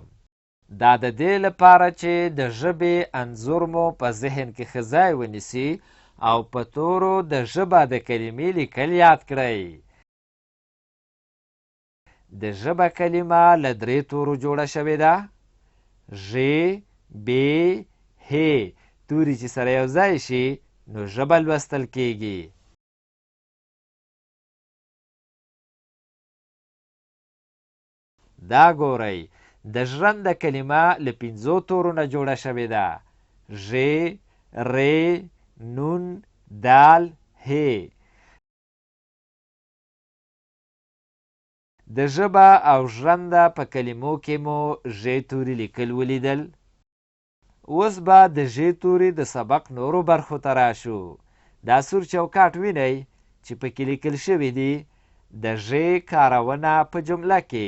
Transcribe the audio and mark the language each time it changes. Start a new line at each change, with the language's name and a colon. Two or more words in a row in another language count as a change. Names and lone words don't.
Pashto: دا د دې لپاره چې د ژبې انځور مو په ذهن کې ښه ځای ونیسي او په تورو د ژبه د کلمې لیکل یاد کړئ. د ژبه کلمه له 3 تورو جوړه شوې ده. ژ، ب، ه. توري چې سره یو ځای شي نو ژبه لوستل کیږي. دا ګورئ، د ژرنده کلمه له 5 تورو نه جوړه شوې ده. ژ، ر، نون، دال، ه. د ژبه او ژرنده په کلمو کې مو ژ توري لیکل ولیدل. اوس به د ژ توري د سبق نورو برخو ته راشو. دا سور چوکاټ وینئ چې پکې لیکل شوي دي د ژ کارونه په جمله کې.